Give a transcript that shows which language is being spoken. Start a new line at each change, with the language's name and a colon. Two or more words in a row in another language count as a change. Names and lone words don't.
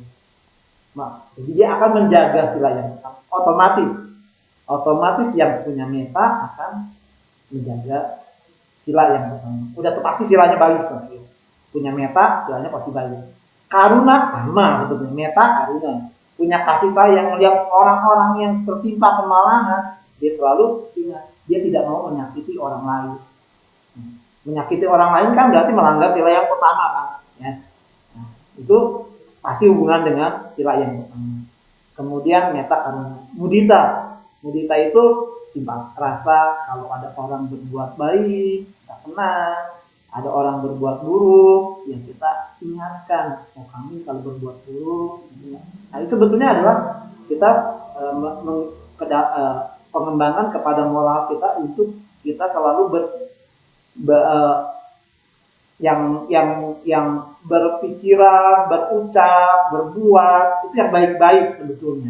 Indonesian: Jadi dia akan menjaga sila yang pertama. Otomatis yang punya metta akan menjaga sila yang pertama. Udah pasti silanya baik. Punya metta, silanya pasti baik. Karuna sama sebetulnya.
Pali: Metta, karuna.
Indonesian: Punya kasih sayang, melihat orang-orang yang tertimpa kemalangan, dia selalu ingat, dia tidak mau menyakiti orang lain. Menyakiti orang lain kan berarti melanggar sila yang pertama kan. Ya. Nah, itu pasti hubungan dengan sila yang pertama. Kemudian
Pali: metta, karuna.
Indonesian: Mudita itu simpati rasa. Kalau ada orang berbuat baik, kita senang. Ada orang berbuat buruk, yang kita ingatkan, kami kalau berbuat buruk. Nah, itu sebetulnya adalah kita pengembangan kepada moral kita untuk kita selalu yang berpikiran, berucap, berbuat itu yang baik-baik sebetulnya.